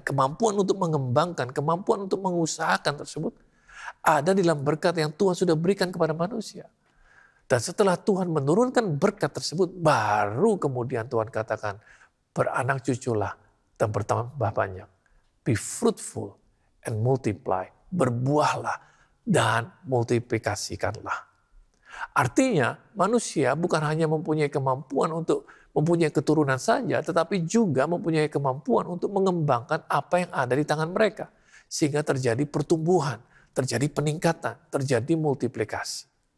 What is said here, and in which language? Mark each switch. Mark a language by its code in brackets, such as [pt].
[id] Kemampuan untuk mengembangkan, kemampuan untuk mengusahakan tersebut ada di dalam berkat yang Tuhan sudah berikan kepada manusia. Dan setelah Tuhan menurunkan berkat tersebut, baru kemudian Tuhan katakan, beranak cuculah dan bertambah banyak. [en] Be fruitful and multiply. [id] Berbuahlah dan multiplikasikanlah. Artinya manusia bukan hanya mempunyai kemampuan untuk mempunyai keturunan saja, tetapi juga mempunyai kemampuan untuk mengembangkan apa yang ada di tangan mereka. Sehingga terjadi pertumbuhan, terjadi peningkatan, terjadi multiplikasi.